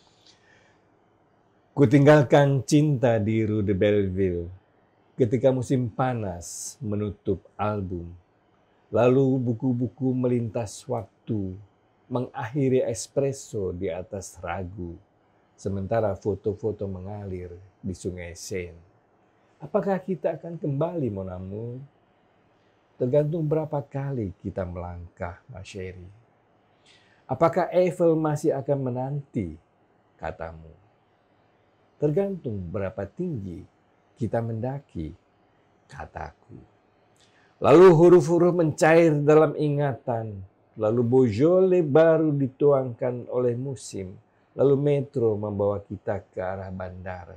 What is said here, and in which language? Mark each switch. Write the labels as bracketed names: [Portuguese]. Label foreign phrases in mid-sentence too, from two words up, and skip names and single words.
[Indonesian] Kutinggalkan cinta di Rue de Belleville ketika musim panas menutup album. Lalu buku-buku melintas waktu, mengakhiri espresso di atas ragu, sementara foto-foto mengalir di sungai Seine. Apakah kita akan kembali, [French] mon amour? [Indonesian] Tergantung berapa kali kita melangkah, [French] ma chérie. [Indonesian] Apakah Eiffel masih akan menanti, katamu? Tergantung berapa tinggi kita mendaki, kataku. Lalu huruf-huruf mencair dalam ingatan, lalu Beaujolais baru dituangkan oleh musim, lalu metro membawa kita ke arah bandara.